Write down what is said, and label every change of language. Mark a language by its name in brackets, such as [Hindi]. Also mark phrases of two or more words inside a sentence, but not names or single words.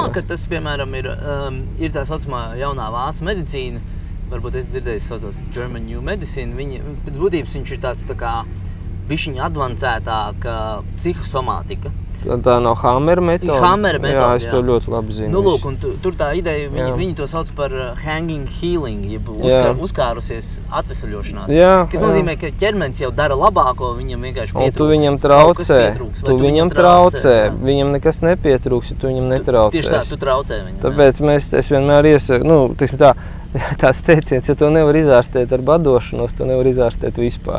[Latvian] domā, ka tas, piemēram, ir tā saucamā jaunā vācu medicīna, varbūt es dzirdēju, saucās [English] German New Medicine, [Latvian] pēc būtības viņš ir tāds tā kā bišķiņa advancētāka psihosomātika. Tā nav Hammer metode? Hammer metode, jā. Es to ļoti labi zinu. Lūk, un tur tā ideja, viņi to sauc par [English] hanging healing, [Latvian] jeb uzkārusies atvesaļošanās. Kas nozīmē, ka ķermenis jau dara labāko, viņam vienkārši pietrūks. Un tu viņam traucē. Tu viņam traucē. Viņam nekas nepietrūks, ja tu viņam netraucēs. Tieši tā, tu traucē viņam. Tāpēc es vienmēr iesaku, teiksim tā, tās teiciens, ja to nevar izārstēt ar badošanos, to nevar izārstēt vispār.